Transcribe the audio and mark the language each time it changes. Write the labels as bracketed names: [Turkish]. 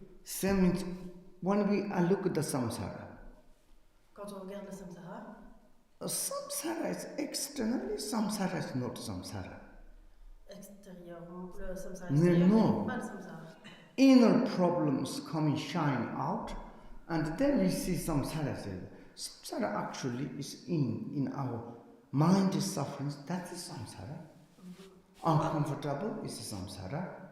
[English] Same means when we look at the samsara. [French] Quand on regarde le samsara, [English] Samsara is externally, samsara is not samsara. [French] Extérieurement, le samsara extérieur [English] No. [French] n'est pas le samsara. [English] Inner problems come and shine out, and then we see samsara. Samsara actually is in our mind is suffering. That's the samsara. Uncomfortable is samsara.